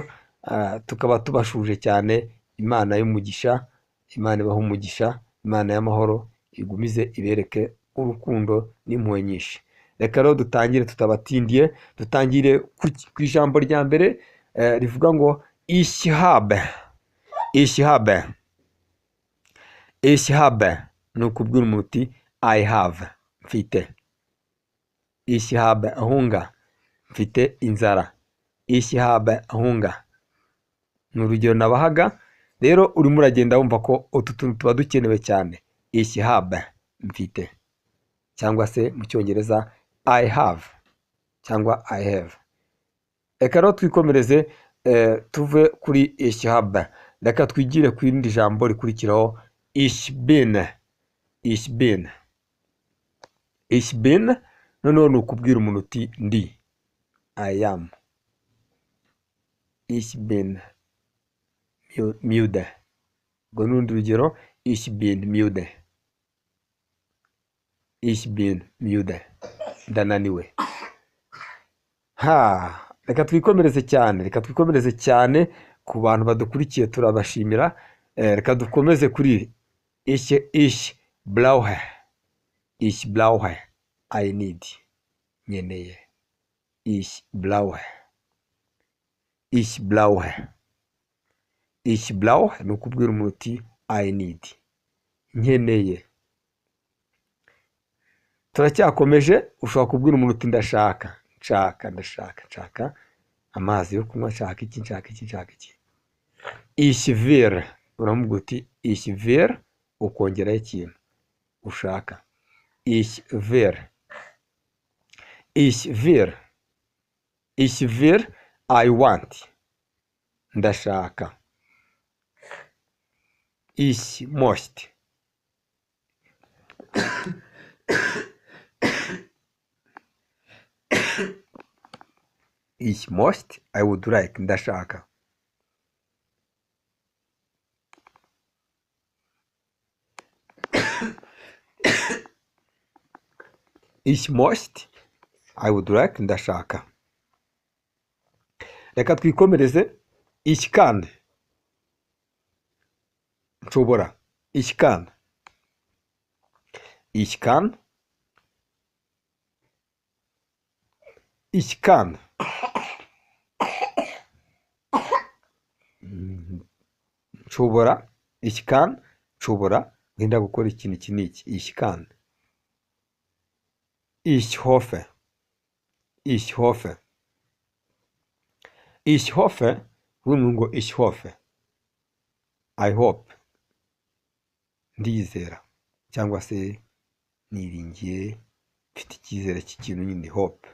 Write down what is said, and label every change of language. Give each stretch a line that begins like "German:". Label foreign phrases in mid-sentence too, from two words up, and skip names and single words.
Kinyarwanda: Tukaba tubashuje cyane. Imana y'umugisha, Imana ibaha umugisha, Imana y'amahoro igumize ibereke urukundo n'impuhwe nyinshi. Reka rero dutangire tutabatindiye, dutangire ku ijambo rya mbere rivuga ngo
German: ich habe.
Kinyarwanda: Ni ukubwira umuntu uti
English: I have,
Kinyarwanda: mfite.
German: Ich habe Hunger,
Kinyarwanda: mfite inzara.
German: Ich habe Hunger.
Kinyarwanda: Ni urugero nabahaga. Rero urimo uragenda wumva ko utu tuntu tuba dukenewe cyane.
German: Ich habe,
Kinyarwanda: mfite, cyangwa se mu Cyongereza
English: I have
Kinyarwanda: cyangwa
English: I have.
Kinyarwanda: Reka rero twikomereze tuve kuri
German: ich habe.
Kinyarwanda: Reka twigire ku irindi jambo rikurikiraho
German: ich bin.
Kinyarwanda: Noneho ni ukubwira umuntu uti ndi,
English: I am.
German: Ich bin müde.
Kinyarwanda: Ubwo n'urundi rugero,
German: ich bin müde.
Kinyarwanda: Ndananiwe. Reka twikomereze cyane ku bantu badukurikiye, turabashimira. Reka dukomeze kuri
German: ich brauche.
English: I need,
Kinyarwanda: nkeneye.
German: Ich brauche
Kinyarwanda: ni ukubwira umuntu uti
English: I need,
Kinyarwanda: nkeneye. Turacyakomeje. Ushobora kubwira umuntu uti ndashaka amazi yo kunywa, nshaka iki.
German: Ich will,
Kinyarwanda: uramubwira uti
German: ich will,
Kinyarwanda: ukongeraho ikintu ushaka.
German: Ich will,
English: I want,
Kinyarwanda: ndashaka.
German: Ich möchte,
English: I would like,
Kinyarwanda: ndashaka.
German: Ich möchte,
English: I would like,
Kinyarwanda: ndashaka. Reka twikomereze.
German: Ich kann, nshobora. Ich kann. Nshobora. Ich kann,
Kinyarwanda: nshobora wenda gukora ikintu iki n'iki.
German: Ich kann. Ich hoffe.
Kinyarwanda: Ubundi ngo
German: ich hoffe,
English: I hope,
Kinyarwanda: ndizera cyangwa se niringiye, mfite icyizere cy'ikintu nyine. Hope.